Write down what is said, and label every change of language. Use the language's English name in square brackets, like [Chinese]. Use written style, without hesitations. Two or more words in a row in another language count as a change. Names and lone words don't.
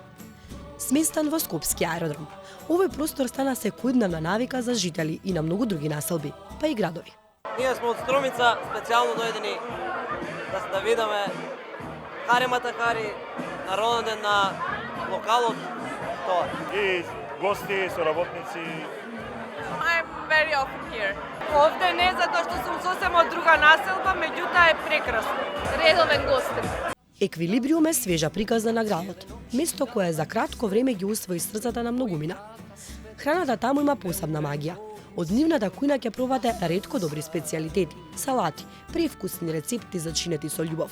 [Macedonian] Сместен во Скопски аеродром, овој простор стана секојдневна навика за жители и на многу други населби, па и градови. Ние сме од Струмица, специјално дојдени да видиме Харимата Хари на роден ден на локалот. Тоа. И гости, соработници. [English] I'm very often here. [Macedonian] Овде не затоа што сум сосем од друга населба, меѓутоа е прекрасно. Редовен гостин. Еквилибриум е свежа приказна на градот, место кое за кратко време ги усвои срцата на многумина. Храната таму има посебна магија. Од нивната кујна ќе пробате ретко добри специјалитети, салати, превкусни рецепти зачинети со љубов.